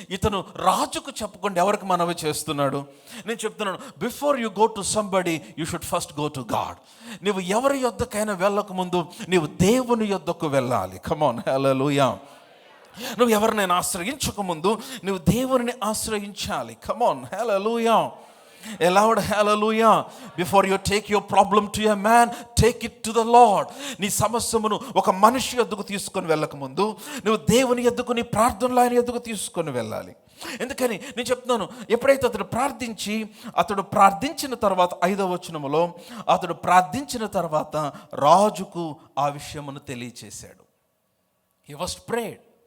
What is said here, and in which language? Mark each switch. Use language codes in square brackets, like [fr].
[te] ఇతను రాజుకు చెప్పకుండా ఎవరికి మనవి చేస్తున్నాడు? నేను చెప్తున్నాను, [en] Before you go to somebody you should first go to God. [te] నువ్వు ఎవరి యొద్దకైనా వెళ్ళక ముందు నీవు దేవుని యొద్దకు వెళ్ళాలి. [en] come on, [te] హల్లెలూయా. నువ్వు ఎవరినైనా ఆశ్రయించక ముందు నువ్వు దేవుని ఆశ్రయించాలి. [en] Come on, hallelujah. A loud hallelujah. Before you take your problem to a man, take it to the Lord. [te] నీ సమస్యను ఒక మనిషి యొద్దకు తీసుకొని వెళ్ళక ముందు నువ్వు దేవుని యొద్దకు, నీ ప్రార్థనలు ఆయన యొద్దకు తీసుకొని వెళ్ళాలి. ఎందుకని నేను చెప్తున్నాను, ఎప్పుడైతే అతడు ప్రార్థించిన తర్వాత 5వ వచనములో అతడు ప్రార్థించిన తర్వాత రాజుకు ఆ విషయమును తెలియచేశాడు. [en] He was prayed.